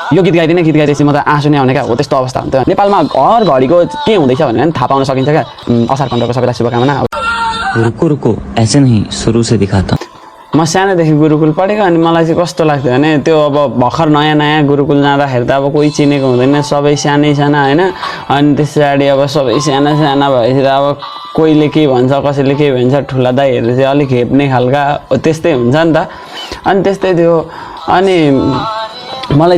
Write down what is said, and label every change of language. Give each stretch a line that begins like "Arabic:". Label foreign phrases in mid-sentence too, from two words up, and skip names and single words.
Nepali: यो गीत गाइदिएपछि म त आँसु नै आउने क्या हो त्यस्तो अवस्था हुन्थ्यो नेपालमा हर घडीको के हुँदैछ भनेर थाहा पाउन सकिन्छ क्या असार 15 को सबैलाई शुभकामना
Hindi: रुको रुको ऐसे नहीं शुरू से दिखाता
Nepali: म सानोदेखि गुरुकुल पढेको अनि मलाई चाहिँ कस्तो लाग्थ्यो भने त्यो अब भर्खर नयाँ गुरुकुल जाँदाखेरि त अब कोही चिनेको हुँदैन सबै सानै साना हैन अनि त्यस पछाडि अब सबै साना साना भएपछि त अब कोहीले के भन्छ कसैले के भन्छ ठुला दाइहरु चाहिँ अलिक हेप्ने खालका त्यस्तै हुन्छ नि त अनि त्यस्तै थियो अनि मलाई